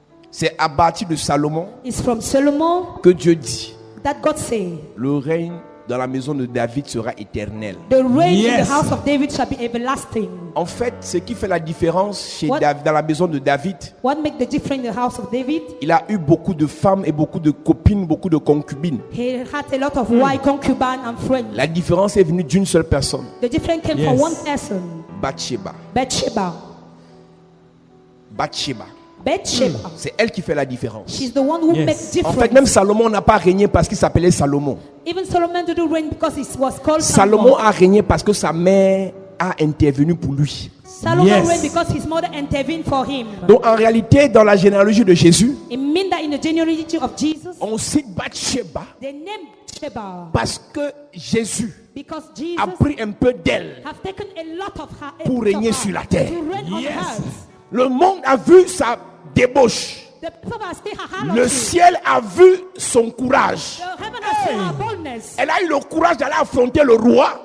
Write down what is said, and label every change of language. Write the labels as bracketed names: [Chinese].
[French] C'est à partir de Salomon [English] It's from Solomon [French] que Dieu dit [English] that God said, [French] le règne dans la maison de David sera éternel. [English] the reign in the house of David shall be everlasting. [French] En fait, ce qui fait la différence chez [English] What? [French] dans la maison de David, [English] What makes the difference in the house of David? [French] il a eu beaucoup de femmes et beaucoup de copines, beaucoup de concubines. [English] He had a lot of wife, concubine, and friends. [French] La différence est venue d'une seule personne, [English] The difference came from one person, [French] Bathsheba. [English] Bathsheba. [French] Bathsheba. [English] Bathsheba. [French] C'est elle qui fait la différence. [English] She's the one who makes [French] En [English] difference. [French] fait, même Salomon n'a pas régné parce qu'il s'appelait Salomon. [English] Even Solomon didn't reign because he was called [French] Salomon a régné parce que sa mère a intervenu pour lui. [English] Solomon reigned because his mother intervened for him. [French] Donc en réalité, dans la généalogie de Jésus, [English] It means that in the genealogy of Jesus, [French] on cite Bathsheba [English] they named Sheba [French] parce que Jésus [English] because Jesus [French] a pris un peu d'elle [English] have taken a lot of her [French] pour régner sur la terre. [English] to reign on earth. [French] Le monde a vu sa débauche. [English] The people have seen her [French] Le [English] harlotry. [French] ciel a vu son courage. [English] The heaven has seen her boldness. [French] Elle a eu le courage d'aller affronter le roi